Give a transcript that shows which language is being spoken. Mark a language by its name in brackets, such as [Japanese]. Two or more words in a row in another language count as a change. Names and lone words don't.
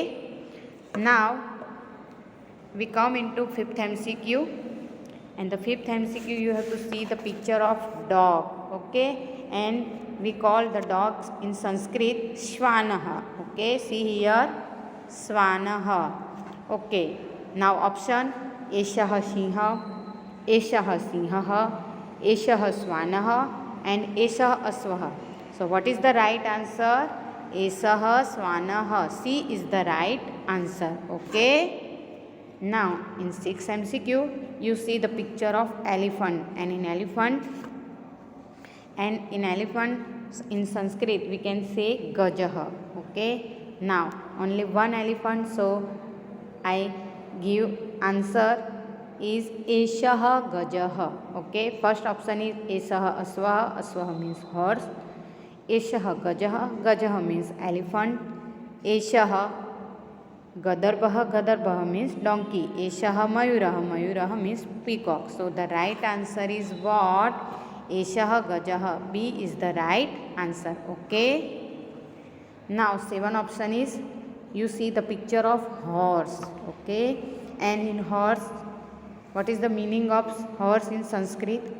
[English] Now we come into 5th MCQ, and the 5th MCQ you have to see the picture of dog, okay, and we call the dogs in Sanskrit Shvanaha, okay. See here Svanaha, okay. Now option [Sanskrit] एषः सिंहः, एषः सिंहः, एषः श्वानः, and एषः अश्वः. [English] So what is the right answer? [Sanskrit] एषः श्वानः. [English] C is the right answer, okay. Now in 6th MCQ you see the picture of elephant, and in elephant in Sanskrit we can say Gajaha, okay. Now only one elephant, so I give answer is [Sanskrit] एषः गजः, [English] okay. First option is [Sanskrit] एषः अश्वः, [English] Aswaha means horse. [Sanskrit] एषः गजः, गजः [English] means elephant. [Sanskrit] एषः गर्दभः, गर्दभः [English] means donkey. [Sanskrit] एषः मयूरः, मयूरः [English] means peacock. So the right answer is what? [Sanskrit] एषः गजः. [English] B is the right answer, okay. Now 7 option is, you see the picture of horse, okay, and in horse, what is the meaning of horse in Sanskrit?